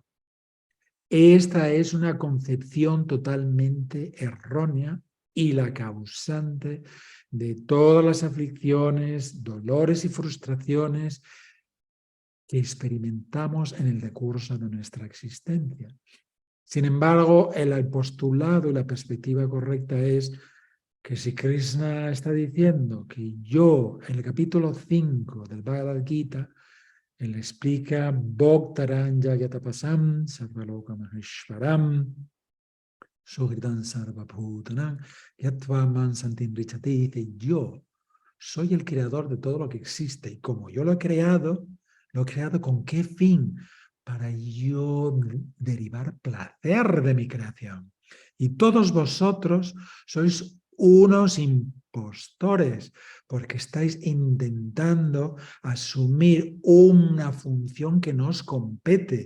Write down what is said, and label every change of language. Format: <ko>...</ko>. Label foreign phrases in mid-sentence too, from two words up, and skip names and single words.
<es>Esta es una concepción totalmente errónea y la causante de todas las aflicciones, dolores y frustraciones que experimentamos en el decurso de nuestra existencia. Sin embargo, el postulado y la perspectiva correcta es que si Krishna está diciendo que yo, en el capítulo 5 del Bhagavad Gita, él explica</es> <sa>भोक्तारम् जगतपसम् सर्वलोक महेश्वरम् सुहृदम् सर्वभूतानाम् यत्वा माम् शान्तिम् ऋच्छति,</sa> <es>dice yo soy el creador de todo lo que existe y como yo lo he creado ¿con qué fin? Para yo derivar placer de mi creación. Y todos vosotros sois unos impostores, porque estáis intentando asumir una función que no os compete.</es>